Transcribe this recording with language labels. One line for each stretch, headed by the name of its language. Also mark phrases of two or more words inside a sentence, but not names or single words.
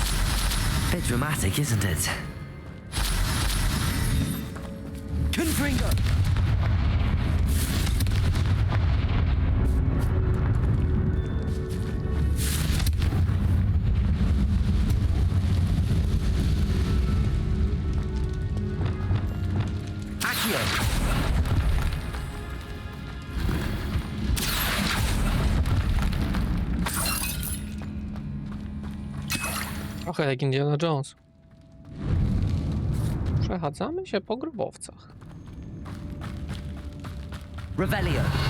English: Bit dramatic, isn't it? Confringo! Accio!
Polish: Trochę jak Indiana Jones. Przechadzamy się po grobowcach. Revelio!